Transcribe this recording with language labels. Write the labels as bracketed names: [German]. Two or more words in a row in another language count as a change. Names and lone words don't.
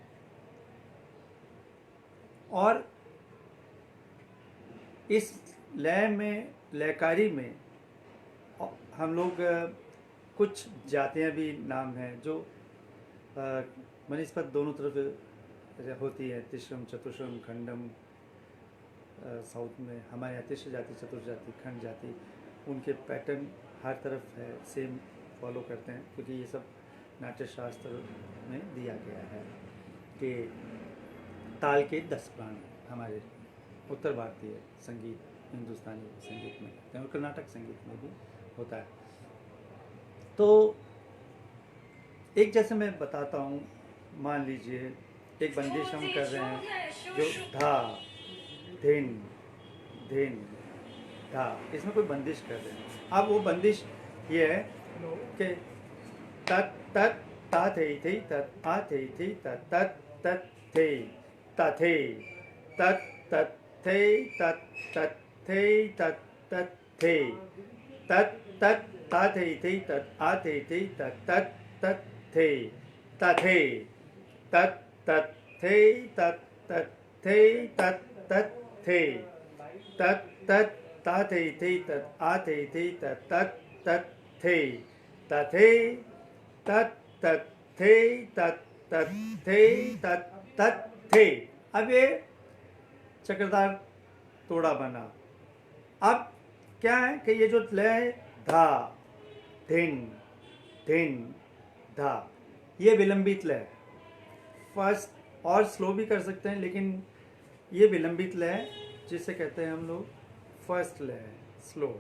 [Hindi] और इस लय में, लयकारी में हम लोग कुछ जातियाँ भी नाम हैं जो मनिस्पत दोनों तरफ होती है, तिश्रम, चतुश्रम, खंडम। साउथ में हमारे यहाँ तिश्र जाति, चतुर्थ जाति, खंड जाति, उनके पैटर्न हर तरफ है, [English] same follow [Hindi] करते हैं, क्योंकि ये सब नाट्य शास्त्र में दिया गया है कि ताल के 10 प्राण हमारे उत्तर भारतीय संगीत, हिंदुस्तानी संगीत में करते हैं और कर्नाटक संगीत में भी होता है। तो एक जैसे मैं बताता हूँ, मान लीजिए एक बंदिश हम कर रहे हैं जो धा धिन धिन धा, इसमें कोई बंदिश कर रहे हैं। अब वो बंदिश ये है कि तत तत ता थे तत आ थे तत तत तत थे ता थे तत तत थे तत तत थे तत तत थे तत तत ता थे तत आ थे तत तत तत थे ता थे तत तत थे तत तत थे तत तत थे तत तत ता थे तत आ थे तत तत तत थे ता थे तत तत थे तत तत थे तत तत थे। अब ये चक्रधार तोड़ा बना। अब क्या है कि ये जो लय धा धिन धिन धा, ये विलंबित लय, फास्ट और स्लो भी कर सकते हैं, लेकिन ये विलंबित लय जिसे कहते हैं हम लोग फर्स्ट लय, स्लो है।